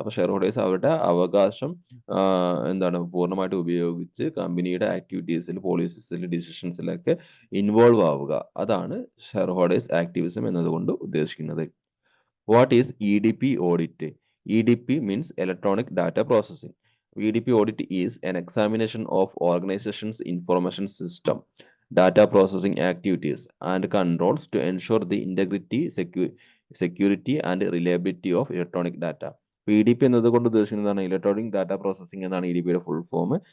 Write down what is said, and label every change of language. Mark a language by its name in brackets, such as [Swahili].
[Malayalam] അപ്പോൾ share holders അവരുടെ അവകാശം എന്താണ് പൂർണ്ണമായിട്ട് ഉപയോഗിച്ച് കമ്പനിയുടെ ആക്ടിവിറ്റീസിൽ, പോളിസീസിൽ, ഡിസിഷൻസിലൊക്കെ ഇൻവോൾവ് ആവുക, അതാണ് ഷെയർ ഹോൾഡേഴ്സ് ആക്ടിവിസം എന്നതുകൊണ്ട് ഉദ്ദേശിക്കുന്നത്. [English] What is EDP audit? EDP means electronic data processing. EDP audit is an examination of organization's information system, data processing activities, and controls to ensure the integrity, security, and reliability of electronic data. [Malayalam] EDP എന്നതുകൊണ്ട് ഉദ്ദേശിക്കുന്നതാണ് electronic data processing എന്നാണ് EDP യുടെ full form.